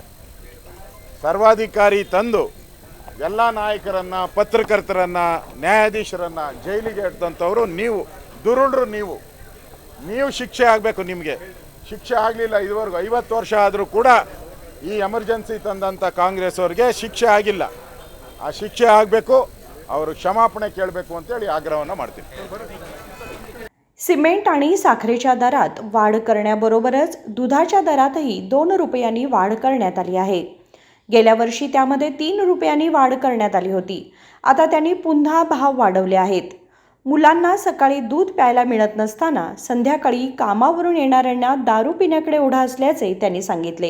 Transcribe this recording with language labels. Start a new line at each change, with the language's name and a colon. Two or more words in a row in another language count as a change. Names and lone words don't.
Kannada: ಸರ್ವಾಧಿಕಾರಿ ತಂದು ಎಲ್ಲ ನಾಯಕರನ್ನು, ಪತ್ರಕರ್ತರನ್ನು, ನ್ಯಾಯಾಧೀಶರನ್ನು ಜೈಲಿಗೆ ಇಡ್ತಂಥವ್ರು ನೀವು, ದುರುಳರು ನೀವು ಶಿಕ್ಷೆ ಆಗಬೇಕು. ನಿಮಗೆ ಶಿಕ್ಷೆ ಆಗಲಿಲ್ಲ ಇದುವರೆಗೂ. 50 ವರ್ಷ ಆದರೂ ಕೂಡ ಈ ಎಮರ್ಜೆನ್ಸಿ ತಂದಂಥ ಕಾಂಗ್ರೆಸ್ ಅವ್ರಿಗೆ ಶಿಕ್ಷೆ ಆಗಿಲ್ಲ. ಆ ಶಿಕ್ಷೆ ಆಗಬೇಕು, ಅವರು ಕ್ಷಮಾಪಣೆ ಕೇಳಬೇಕು ಅಂತೇಳಿ ಆಗ್ರಹವನ್ನು ಮಾಡ್ತೀನಿ.
Marathi: सिमेंट आणि साखरेच्या दरात वाढ करण्याबरोबरच दुधाच्या दरातही 2 रुपयांनी वाढ करण्यात आली आहे. गेल्या वर्षी त्यामध्ये 3 रुपयांनी वाढ करण्यात आली होती. आता त्यांनी पुन्हा भाव वाढवले आहेत. मुलांना सकाळी दूध प्यायला मिळत नसताना संध्याकाळी कामावरून येणाऱ्यांना दारू पिण्याकडे ओढा असल्याचे त्यांनी सांगितले.